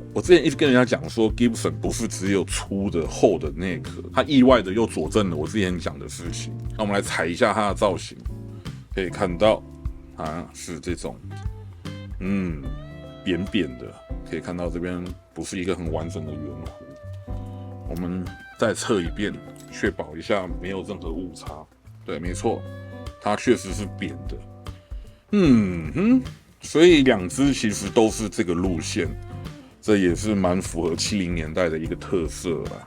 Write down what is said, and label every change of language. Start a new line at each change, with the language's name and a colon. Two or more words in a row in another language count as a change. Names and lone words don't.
Chinese: 我之前一直跟人家講說 ，Gibson 不是只有粗的厚的內殼，它意外的又佐證了我之前講的事情。那我們來踩一下它的造型，可以看到啊是這種，扁扁的，可以看到這邊不是一個很完整的圓弧。我們再測一遍，確保一下沒有任何誤差。對，沒錯，它確實是扁的。所以兩支其實都是這個路線，這也是蠻符合70年代的一個特色啦。